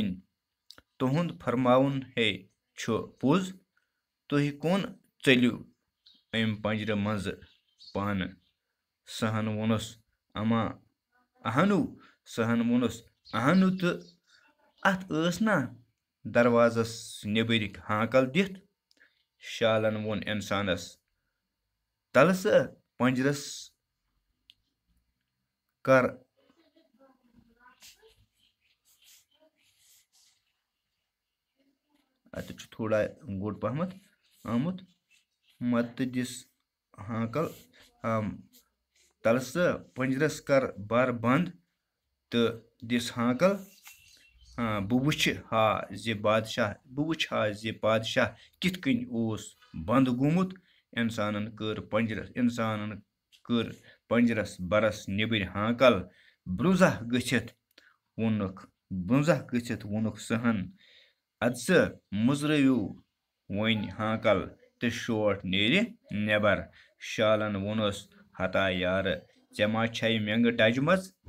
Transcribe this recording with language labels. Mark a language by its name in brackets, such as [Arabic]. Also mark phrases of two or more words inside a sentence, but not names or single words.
[Kashmiri] तुहुंद फरमाउन है छु पुज तुह कौन चलियो अम पंजर मज पान सहन वोनस अमा अहनु सहन वोनस अहनु तो अत ना दरवाजस नेबर हाकल दिथ शालन वोन इंसानस तल स पंजरस कर अत थोड़ा गोट पहमत आमुत मत दिस हाकल तल स पंजरस कर बार बंद तो दिस हाकल बह वुछ हा जे बादशाह कित कन ओस बंद गोमुत इंसानन कर पंजरस बरस नेबर हाकल ब्रुंजा गथित वोनुक सहन अदस मुजरयू वन हाकल तो शोट नेर नेबर शालन वोनस हता यार चमा छै मेंग डजमज